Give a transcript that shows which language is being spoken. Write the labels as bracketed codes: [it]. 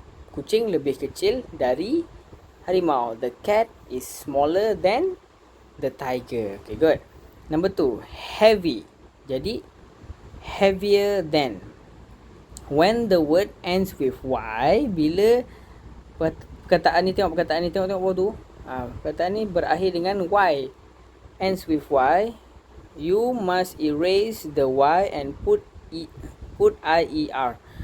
[ms] Kucing lebih kecil dari harimau. [en] The cat is smaller than the tiger. Okay, good. Number 2, heavy. [ms] Jadi, [en] heavier than. When the word ends with Y, [ms] bila perkataan ni, tengok bawah tu. Perkataan ni berakhir dengan Y. [en] Ends with Y. You must erase the Y and put IER.